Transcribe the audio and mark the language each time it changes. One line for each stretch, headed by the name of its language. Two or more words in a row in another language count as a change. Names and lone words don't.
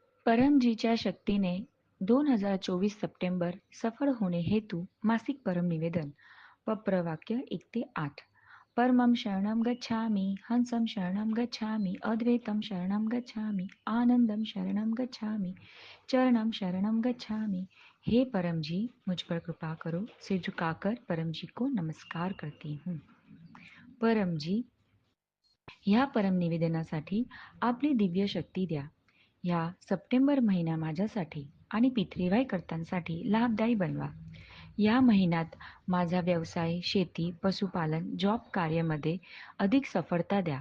Marathi: परमजीच्या शक्तीने 2024 सप्टेंबर सफळ होणे हेतू मासिक परम निवेदन पप्रवाक्य 1 ते 8.
Sanskrit: परमं शरणं गच्छामि, हंसं शरणं गच्छामि, अद्वैतं शरणं गच्छामि, आनंदं शरणं गच्छामि, चरणं शरणं गच्छामि.
Hindi: हे परम जी, मुझ पर कृपा करो, सिर झुकाकर परम जी को नमस्कार करती हूँ.
Marathi: परम जी, ह्या परम निवेदनासाठी आपली दिव्य शक्ती द्या. ह्या सप्टेंबर महिना माझ्यासाठी आणि पितृवाईकर्त्यांसाठी लाभदायी बनवा. या महिन्यात माझा व्यवसाय, शेती, पशुपालन, जॉब कार्यामध्ये अधिक सफळता द्या.